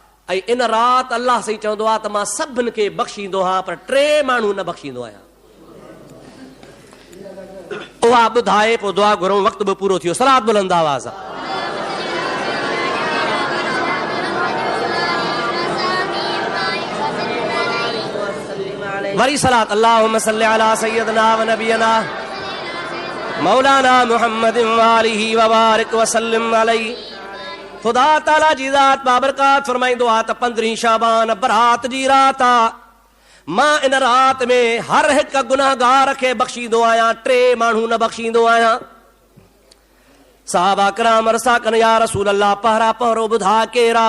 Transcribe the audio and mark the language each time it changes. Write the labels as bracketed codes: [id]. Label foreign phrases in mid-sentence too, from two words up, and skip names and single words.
[sd] ऐं इन राति अलाह साईं चवंदो आहे त मां सभिनि खे बख़्शींदो आहियां, पर 3 माण्हू न बख़्शींदो आहियां। उहा ॿुधाए पोइ दुआ घुरूं। वक़्तु बि पूरो थियो। सलात बुलंद आवाज़ आहे। वरी सलात। [ar] اللهم صل على سيدنا ونبينا مولانا محمد وآله وبارك وسلم عليه. [sd] ख़ुदा ताला जी ज़ात बाबरकात फरमाईंदो आहे त 15 शाबान बरात जी राति आहे। मां इन राति में हर हिकु गुनाहगार खे बख़्शींदो आहियां, 3 माण्हू न बख़्शींदो आहियां। साहबा किराम अर्सा कनि [ar] يا رسول الله [sd] पहिरा पहिरो ॿुधा केरा?